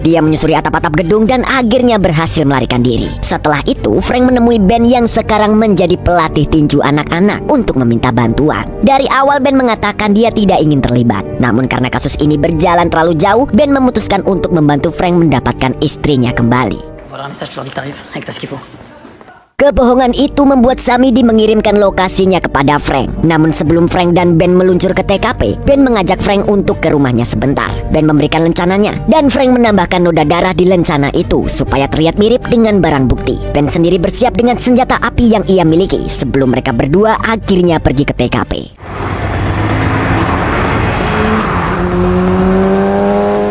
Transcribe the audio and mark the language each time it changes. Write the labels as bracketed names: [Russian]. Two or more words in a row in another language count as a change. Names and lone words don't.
[Indonesian] Dia menyusuri atap-atap gedung dan akhirnya berhasil melarikan diri. Setelah itu, Frank menemui Ben yang sekarang menjadi pelatih tinju anak-anak untuk meminta bantuan. Dari awal Ben mengatakan dia tidak ingin terlibat. Namun karena kasus ini berjalan terlalu jauh, Ben memutuskan untuk membantu Frank mendapatkan istrinya kembali. [French] Voilà un message, tu leur dis que t'arrives avec tas ce qu'il faut. [Indonesian] Kebohongan itu membuat Samidi mengirimkan lokasinya kepada Frank. Namun sebelum Frank dan Ben meluncur ke TKP, Ben mengajak Frank untuk ke rumahnya sebentar. Ben memberikan lencananya, dan Frank menambahkan noda darah di lencana itu supaya terlihat mirip dengan barang bukti. Ben sendiri bersiap dengan senjata api yang ia miliki sebelum mereka berdua akhirnya pergi ke TKP.